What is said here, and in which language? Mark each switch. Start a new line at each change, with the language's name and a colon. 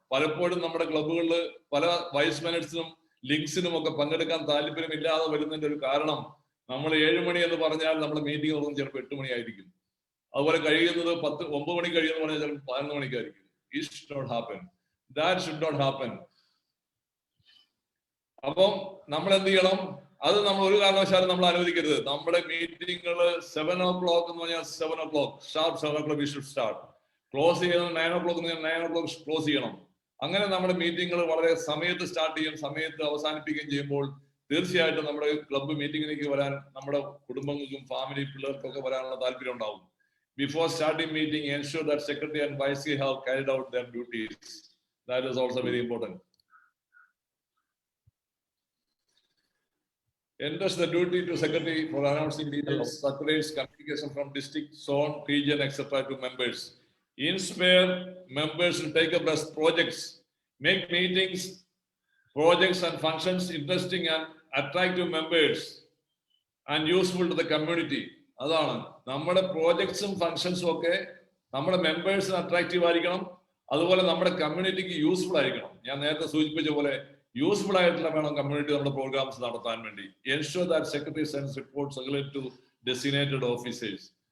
Malayalam: പലപ്പോഴും നമ്മുടെ ക്ലബ്ബുകളിൽ പല വൈസ് മാനേഴ്സിനും ലിങ്ക്സിനും ഒക്കെ പങ്കെടുക്കാൻ താല്പര്യമില്ലാതെ വരുന്നതിന്റെ ഒരു കാരണം നമ്മൾ 7 മണി എന്ന് പറഞ്ഞാൽ നമ്മുടെ മീറ്റിംഗ് തുടങ്ങുന്നത് ചിലപ്പോൾ 8 മണിയായിരിക്കും. അതുപോലെ കഴിയുന്നത് 9 മണി കഴിയുമെന്ന് പറഞ്ഞാൽ ചിലപ്പോൾ 11 മണിക്കായിരിക്കും.
English: It should not happen. That should not happen.
Malayalam: അപ്പം നമ്മൾ എന്ത് ചെയ്യണം? അത് നമ്മൾ ഒരു കാരണവശാലും നമ്മൾ അനുവദിക്കരുത്. നമ്മുടെ മീറ്റിങ്ങുകൾ 7 o'clock എന്ന് പറഞ്ഞാൽ 7 o'clock sharp 7 o'clock
English: we should start.
Malayalam: Close ചെയ്യുന്നത് 9 o'clock എന്ന് പറഞ്ഞാൽ 9 o'clock ക്ലോസ് ചെയ്യണം. അങ്ങനെ നമ്മുടെ മീറ്റിങ്ങുകൾ വളരെ സമയത്ത് സ്റ്റാർട്ട് ചെയ്യും, സമയത്ത് അവസാനിപ്പിക്കുകയും ചെയ്യുമ്പോൾ തീർച്ചയായിട്ടും നമ്മുടെ ക്ലബ്ബ് മീറ്റിംഗിലേക്ക് വരാൻ നമ്മുടെ കുടുംബങ്ങൾക്കും ഫാമിലി പിള്ളേർക്കൊക്കെ വരാനുള്ള താല്പര്യം ഉണ്ടാവും.
English: Before starting meeting, ensure that secretary and vice have carried out their duties. That is also very important. Entrust the duty to secretary for announcing details, circulates communication from district, zone, region, etc. to members. Inspire members to take up as projects, make meetings, projects and functions interesting and attractive members and useful to the community.
Malayalam: അതാണ് നമ്മുടെ പ്രോജക്ട്സും ഫങ്ഷൻസും ഒക്കെ നമ്മുടെ മെമ്പേഴ്സിന് attractive ആയിരിക്കണം. അതുപോലെ നമ്മുടെ കമ്മ്യൂണിറ്റിക്ക് useful ആയിരിക്കണം. ഞാൻ നേരത്തെ സൂചിപ്പിച്ച പോലെ യൂസ്ഫുൾ ആയിട്ടുള്ള വേണം കമ്മ്യൂണിറ്റി നമ്മുടെ പ്രോഗ്രാംസ് നടത്താൻ വേണ്ടി.
English: Ensure that secretary sends reports related to designated officers.